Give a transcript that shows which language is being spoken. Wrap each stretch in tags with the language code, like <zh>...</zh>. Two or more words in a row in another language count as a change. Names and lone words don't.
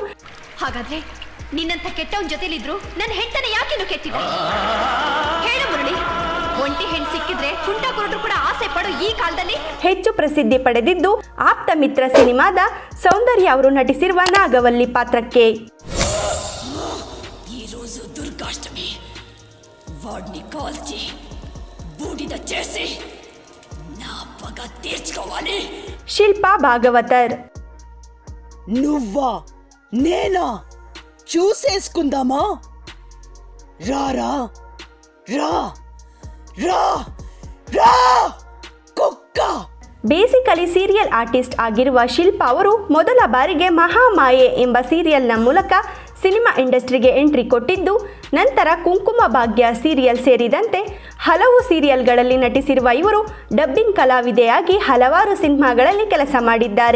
<kn>ಹಾಗಾದ್ರೆ ನಿನ್ನಂತ ಕೆಟ್ಟವನ್ ಜೊತೆಲಿದ್ರು ನನ್ನ ಹೆಂಡತನ ಯಾಕಿನ್ನು ಕೆಟ್ಟಿದೆ? ಹೇಳು ಮುರಳಿ, ಒಂಟಿ ಹೆಣ್ಣು ಸಿಕ್ಕಿದ್ರೆ ಕುಂಟ ಕುರುಡ್ರು ಕೂಡ ಆಸೆ ಪಡೋ ಈ ಕಾಲದಲ್ಲಿ ಹೆಚ್ಚು ಪ್ರಸಿದ್ಧಿ ಪಡೆದಿದ್ದು ಆಪ್ತ ಮಿತ್ರ ಸಿನಿಮಾದ ಸೌಂದರ್ಯ ಅವರು ನಟಿಸಿರುವ ನಾಗವಲ್ಲಿ ಪಾತ್ರಕ್ಕೆ.</kn> <te>ఈ రోజు దుర్గాష్టమి, వాడిని కాల్చి బూడిద చేసి నా పగ తీర్చుకోవాలి.</te> <kn>ಶಿಲ್ಪಾ ಭಾಗವತರ್.</kn> <te>నువ్వా నేనా చూసేసుకుందామా? రారా రా రా రా కుక్క.</te> <en>basically serial artist</en> <kn>ಆಗಿರುವ ಶಿಲ್ಪಾ ಅವರು ಮೊದಲ ಬಾರಿಗೆ ಮಹಾಮಾಯೆ ಎಂಬ ಸೀರಿಯಲ್ನ ಮೂಲಕ ಸಿನಿಮಾ ಇಂಡಸ್ಟ್ರಿಗೆ ಎಂಟ್ರಿ ಕೊಟ್ಟಿದ್ದು ನಂತರ ಕುಂಕುಮ ಭಾಗ್ಯ ಸೀರಿಯಲ್ ಸೇರಿದಂತೆ ಹಲವು ಸೀರಿಯಲ್ಗಳಲ್ಲಿ ನಟಿಸಿರುವ ಇವರು ಡಬ್ಬಿಂಗ್ ಕಲಾವಿದೆಯಾಗಿ ಹಲವಾರು ಸಿನಿಮಾಗಳಲ್ಲಿ ಕೆಲಸ ಮಾಡಿದ್ದಾರೆ.</kn>